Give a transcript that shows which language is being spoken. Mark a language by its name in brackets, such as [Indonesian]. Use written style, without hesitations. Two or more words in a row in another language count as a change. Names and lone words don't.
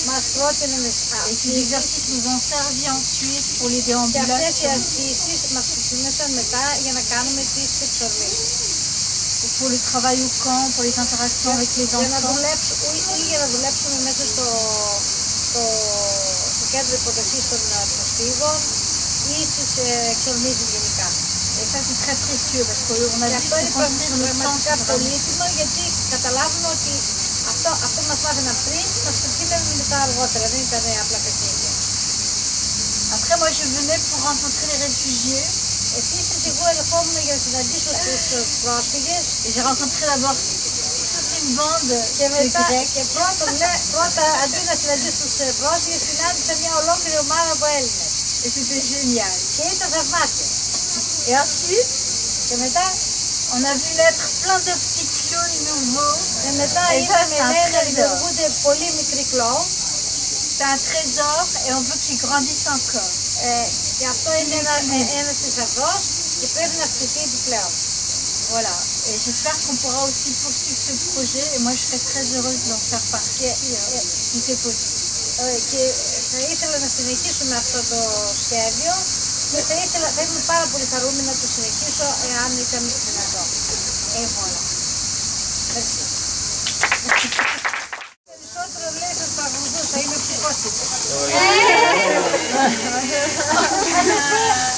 [Greek] μας πρότειναν [French] et ces exercices nous ont servi ensuite pour les [Greek] και αυτές οι [French] déambulations, [Greek] ασκήσεις μας χρησιμεύσαν μετά για να κάνουμε τις εξορμήσεις. [French] pour le travail au camp, pour les interactions avec les [Greek] Για να [French] enfants. [Greek] δουλέψουμε ή για να δουλέψουμε μέσα στο κέντρο υποδοχής των προσφύγων. προσφύγων ή στις εξορμήσεις γενικά. [French] Ça c'est très précieux parce qu'on a vu [Greek] αυτό είναι πραγματικά πολύτιμο γιατί καταλάβουμε ότι αυτό μας μάθαιναν πριν, μας το πήγαμε μετά αργότερα, δεν ήταν απλά παιχνίδια. [French] Après, moi, je venais pour rencontrer les réfugiés. [Greek] Επίσης, εγώ ερχόμουν για να συναντήσω τους πρόσφυγες. [French] J'ai rencontré d'abord toute une bande [Greek] Και μετά, [French] de Grecs. [Greek] και πρώτα αντί να συναντήσω τους πρόσφυγες, συνάντησα μια ολόκληρη ομάδα από Έλληνες. [French] Et c'était génial. [Greek] Και ήταν θαυμάσια. [French] Et ensuite, [Greek] Και μετά, [French] on a vu naître plein de petits clowns nouveaux. [Greek] και μετά [French] Et ça, [Greek] είδαμε [French] c'est un [Greek] να [French] trésor. [Greek] δημιουργούνται πολύ μικροί κλόουν. [French] C'est un trésor et on veut qu'ils grandissent encore. [Greek] Και αυτό είναι ένας θησαυρός και πρέπει να αυξηθεί επιπλέον. [French] Voilà. Et j'espère qu'on pourra aussi poursuivre ce projet. Et moi, je serais très heureuse d'en faire partie si c'est possible. [Greek] Και θα ήθελα να συνεχίσουμε αυτό το σχέδιο και θα ήμουν πάρα πολύ χαρούμενη να το συνεχίσω εάν ήταν δυνατό. [French] Voilà. Merci. [Greek] Περισσότερο λέει σας παρακολουθούσα, είμαι ψυχόστικη.